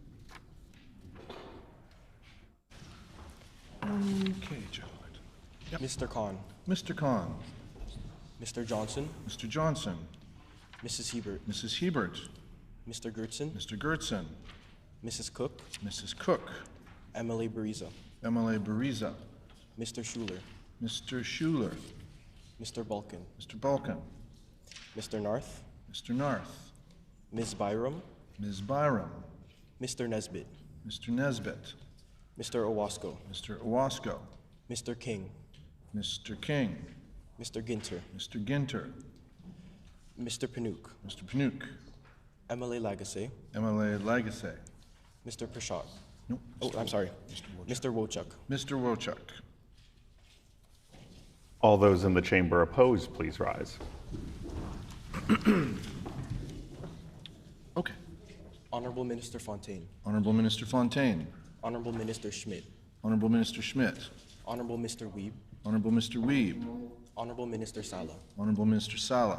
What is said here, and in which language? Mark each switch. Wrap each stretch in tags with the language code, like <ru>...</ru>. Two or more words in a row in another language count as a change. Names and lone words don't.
<en>Okay, John. Yep. Mr. Khan. Mr. Khan. Mr. Johnson. Mr. Johnson. Mrs. Hebert. Mrs. Hebert. Mr. Gertson. Mr. Gertson. Mrs. Cook. Mrs. Cook. MLA Bariza. MLA Bariza. Mr. Schuler. Mr. Schuler. Mr. Balkan. Mr. Balkan. Mr. Narth. Mr. Narth. Ms. Byram. Ms. Byram. Mr. Nesbitt. Mr. Nesbitt. Mr. Owasco. Mr. Owasco. Mr. King. Mr. King. Mr. Ginter. Mr. Ginter. Mr. Panouk. Mr. Panouk. MLA Lagasse. MLA Lagasse. Mr. Prashad. Nope. Oh, I'm sorry. Mr. Wochuk. Mr. Wochuk. All those in the chamber opposed, please rise. Okay. Honorable Minister Fontaine. Honorable Minister Fontaine. Honorable Minister Schmidt. Honorable Minister Schmidt. Honorable Mr. Wiebe. Honorable Mr. Wiebe. Honorable Minister Sala. Honorable Minister Sala.</en>